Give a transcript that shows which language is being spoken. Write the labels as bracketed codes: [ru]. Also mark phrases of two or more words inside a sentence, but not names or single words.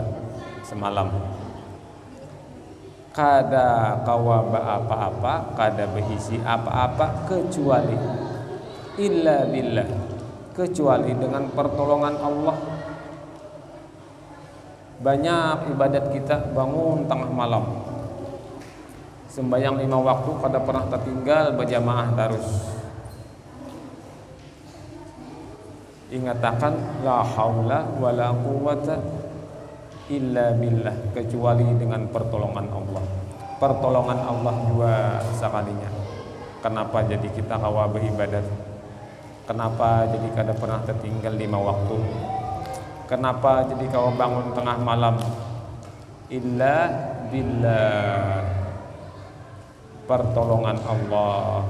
[bjn] Semalam kada kawaba apa-apa, kada berisi apa-apa kecuali [ar] illa billah, [bjn] kecuali dengan pertolongan Allah. Banyak ibadat kita bangun tengah malam, sembahyang 5 waktu kada pernah tertinggal, berjamaah terus. [ar] Ingatakan la haula wala quwwata illa billah, [bjn] kecuali dengan pertolongan Allah. Pertolongan Allah juga sekalinya. Kenapa jadi kita kawa beribadat? Kenapa jadi kada pernah tertinggal 5 waktu? Kenapa jadi kawa bangun tengah malam? [ar] Illa billah, [bjn] pertolongan Allah.